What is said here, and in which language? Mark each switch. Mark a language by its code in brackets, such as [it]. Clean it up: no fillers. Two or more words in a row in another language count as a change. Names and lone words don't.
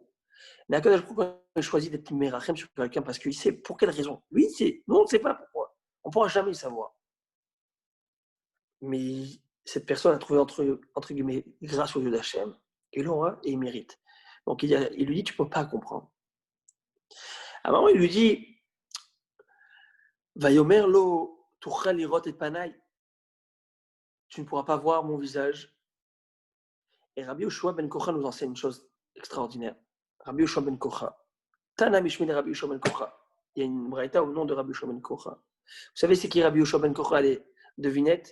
[fr] Mais [he] הקדוש ברוך הוא [fr] a choisi d'être Merachem sur quelqu'un parce qu'il sait pour quelle raison. Lui, il sait. Nous, on ne sait pas pourquoi. On ne pourra jamais le savoir. Mais cette personne a trouvé, entre guillemets, grâce aux yeux d'Hachem, et l'aura, et il mérite. Donc, il lui dit, tu ne peux pas comprendre. À un moment, il lui dit, [he] ויאמר לא תוכל לראות את פני. [fr] Tu ne pourras pas voir mon visage. Et Rabbi Yoshua ben Kocha nous enseigne une chose extraordinaire. Rabbi Yoshua ben Kocha. [he] תנא משמיה [fr] Rabbi Yoshua ben Kocha. Il y a une braïta au nom de Rabbi Yoshua ben Kocha. Vous savez, c'est qui Rabbi Yoshua ben Kocha? Allez, devinette.